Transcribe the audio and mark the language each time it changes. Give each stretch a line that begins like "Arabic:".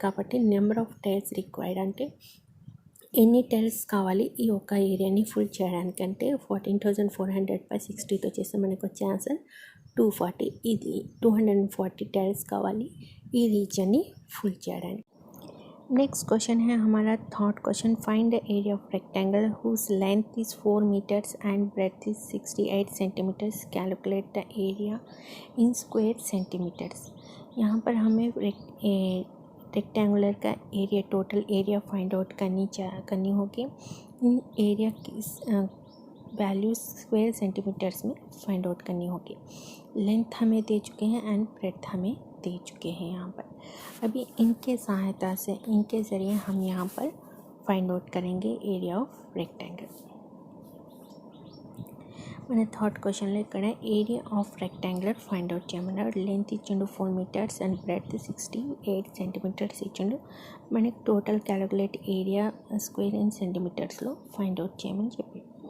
Telugu: కాబట్టి number of tiles required అంటే ఎన్ని టైల్స్ కావాలి ఈ ఒక్క ఏరియాని ఫుల్ చేయడానికి అంటే 14400/60తో చేస్తే మనకు వచ్చే ఆన్సర్ 240. ఇది 240 టైల్స్ కావాలి ఈ రీజన్ని ఫుల్ చేయడానికి.
Hindi: नेक्स्ट क्वेश्चन है हमारा third question.
English: Find the area of rectangle whose length is 4 metres and breadth is 68 centimetres. Calculate the area in square centimetres.
Hindi: यहाँ पर हमें रेक्टेंगुलर का area, total area find out करनी होगी. इन एरिया की वैल्यू स्क्वायर सेंटीमीटर्स में find out करनी होगी. लेंथ हमें दे चुके हैं एंड ब्रेड्थ हमें दे चुके हैं. यहाँ पर अभी इनके सहायता से, इनके ज़रिए हम यहाँ पर फाइंड आउट करेंगे एरिया ऑफ रेक्टेंगल.
Telugu: మన థర్డ్ క్వశ్చన్లో ఇక్కడ area of rectangular find out చేయమన్నాడు. లెంత్ ఇచ్చిండు 4 మీటర్స్ అండ్ బ్రెడ్త్ 68 సెంటీమీటర్స్ ఇచ్చిండు. మనకి total calculate area square in సెంటీమీటర్స్లో find out చేయమని చెప్పి.